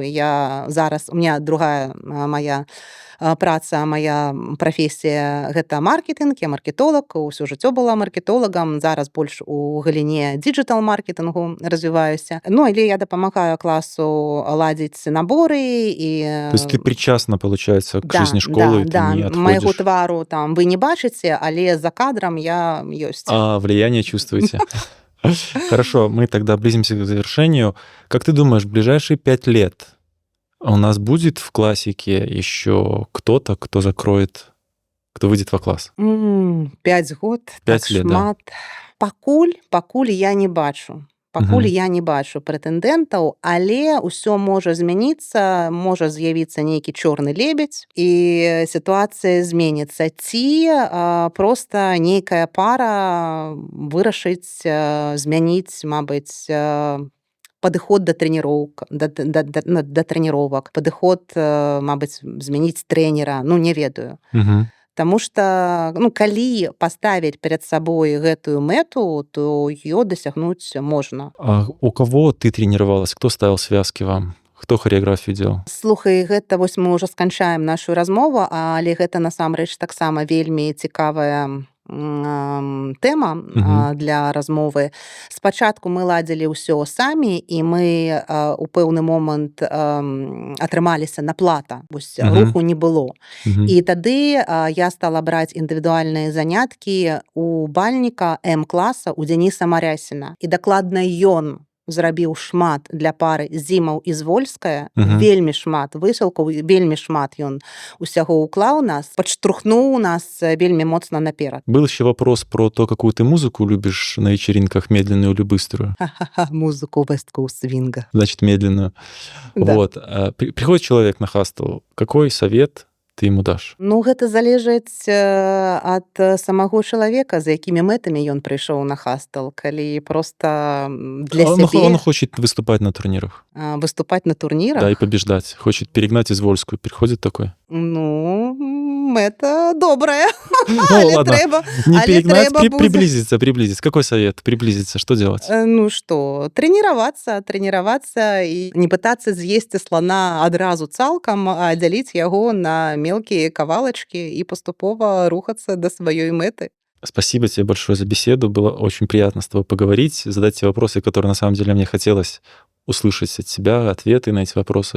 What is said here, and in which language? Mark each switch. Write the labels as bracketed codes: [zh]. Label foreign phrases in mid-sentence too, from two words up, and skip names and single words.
[be] Я зараз, у меня другая моя праца, моя прафесія гэта маркетинг, я маркетолог, усё жыццё была маркетолагам, зараз больш у галіне дыджитал-маркетингу развіваюся. Ну, але я дапамагаю класу ладзіць наборы і... [ru] То есть ты причастна, получается, к жизни школы, ты не отходишь. [be] Майго твару там вы не бачыце, але за кадрам я ёсць. А, [ru] влияние чувствуете. Хорошо, мы тогда близимся к завершению. Как ты думаешь, в ближайшие 5 лет у нас будет в классике еще кто-то, кто закроет, кто выйдет во класс? 5 год, 5 так лет, [be] шмат. Да. Пакуль я не бачу. Пакуль я не бачу прэтэндэнтаў, але ўсё можа змяніцца, можа з'явіцца нейкі чорны лебедзь, і сітуацыя зменіцца. Ці проста нейкая пара вырашыць змяніць, мабыць, падыход да трэніровак, падыход, мабыць, змяніць трэнера, ну, не ведаю. Таму што, ну, калі паставіць перад сабой гэтую мэту, то её дасягнуць можна. [ru] А у кого ты тренировалась? Кто ставил связки вам? Кто хореаграфію делал? [be] Слухай, гэта вось мы ўжо сканчаем нашу размову, але гэта насамрэч таксама вельмі цікавая тэма для размовы. Спачатку мы ладзілі ўсё самі, і мы у пэўны момант атрымаліся на плата. Вось руху не было. І тады я стала браць індывідуальныя заняткі у бальніка М-класа у Дзяніса Марясіна. І дакладна ён зрабіў шмат для пары Зімаў і Звольская, вельмі шмат высілкаў, вельмі шмат ён усяго уклаў нас, падштурхнуў нас вельмі моцна наперад. [ru] Был еще вопрос про то, какую ты музыку любишь на вечеринках, медленную или быструю? Музыку West Coast Swing. Значит, медленную. Да. Вот. Приходит человек на хастл, какой совет ты ему дашь? [be] Ну, гэта залежыць ад самого чалавека, за якімі мэтамі ён прыйшоў на хастл, калі просто для сябе... [ru] Он хочет выступать на турнирах. Выступать на турнирах? Да, и побеждать. Хочет перегнать Извольскую. Приходит такой? [be] Ну, мэта добрая, Ну, але [ru] ладно, [be] трэба не але [ru] перегнать, [be] трэба будзе [ru] приблизиться. Какой совет? Приблизиться, что делать? [be] Ну што, трэніравацца і не пытацца з'есці слана адразу цалкам, а дзяліць яго на мелкія кавалачкі і паступова рухацца да сваёй мэты. [ru] Спасибо тебе большое за беседу. Было очень приятно с тобой поговорить, задать те вопросы, которые на самом деле мне хотелось услышать от тебя, ответы на эти вопросы.